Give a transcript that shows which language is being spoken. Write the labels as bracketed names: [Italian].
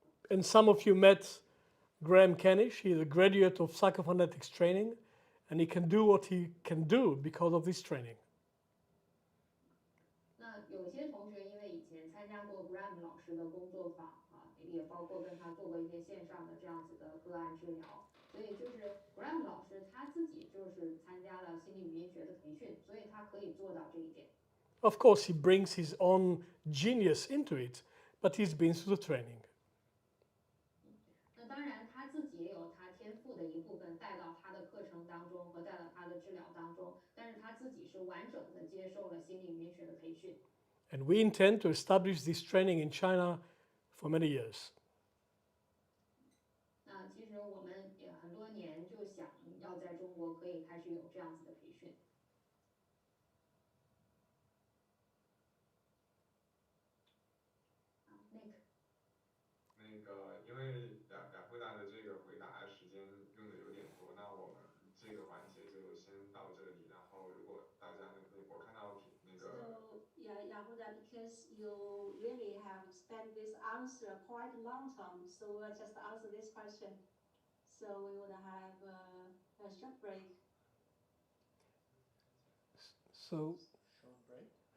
[English] And some of you met Graham Kanish. He is a graduate of Psychophonetics training, and he can do what he can do because of this training. [Chinese] 那有些同学因为以前参加过 Graham 老师的工作坊啊，也包括跟他做过一些线上的这样子的个案治疗，所以就是 Graham 老师他自己就是参加了心理语音学的培训，所以他可以做到这一点。 [English] Of course, he brings his own genius into it, but he's been through the training. [Chinese] 那当然他自己也有他天赋的一部分带到他的课程当中和带到他的治疗当中，但是他自己是完整的接受了心理语音学的培训。 [English] And we intend to establish this training in China for many years. [Chinese] 那其实我们也很多年就想要在中国可以开始有这样子的培训。个因为雅慧达的这个回答时间用的有点多，那我们这个环节就先到这里。然后如果大家我看到那个 [English] So yeah, Yahuda, because you really have spent this answer quite a long time, so we'll just answer this question. So we would have a short break. So, Short break.